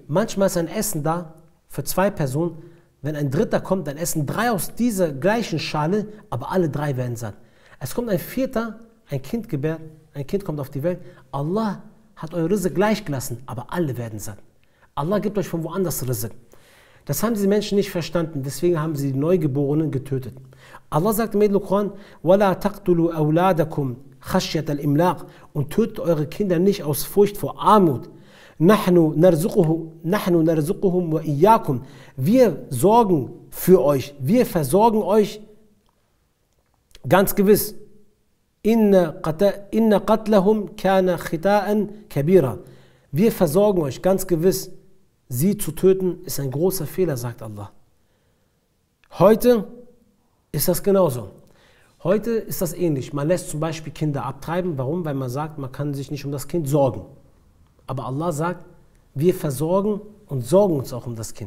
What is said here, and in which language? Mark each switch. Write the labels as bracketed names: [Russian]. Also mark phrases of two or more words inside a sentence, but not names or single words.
[German] Manchmal ist ein Essen da für 2 Personen. Wenn ein Dritter kommt, dann essen 3 aus dieser gleichen Schale, aber alle 3 werden satt. Es kommt ein Vierter, ein Kind gebärt, ein Kind kommt auf die Welt. Allah hat euer Rizq gleich gelassen, aber alle werden satt. Allah gibt euch von woanders Rizq. Das haben diese Menschen nicht verstanden, deswegen haben sie die Neugeborenen getötet. Allah sagt im Koran, [Arabic] وَلَا تَقْتُلُوا أَوْلَادَكُمْ خَشْيَةَ الْإِمْلَاقِ [German] und tötet eure Kinder nicht aus Furcht vor Armut. [Arabic] نَحْنُ نَرْزُقُهُمْ وَإِيَّاكُمْ [German] wir sorgen für euch, wir versorgen euch ganz gewiss. [Arabic] إن قتلهم كان خطئا كبيرا. [German] Wir versorgen euch ganz gewiss. Sie zu töten ist ein großer Fehler, sagt Allah. Heute ist das genauso. Heute ist das ähnlich. Man lässt zum Beispiel Kinder abtreiben. Warum? Weil man sagt, man kann sich nicht um das Kind sorgen. Aber Allah sagt, wir versorgen und sorgen uns auch um das Kind.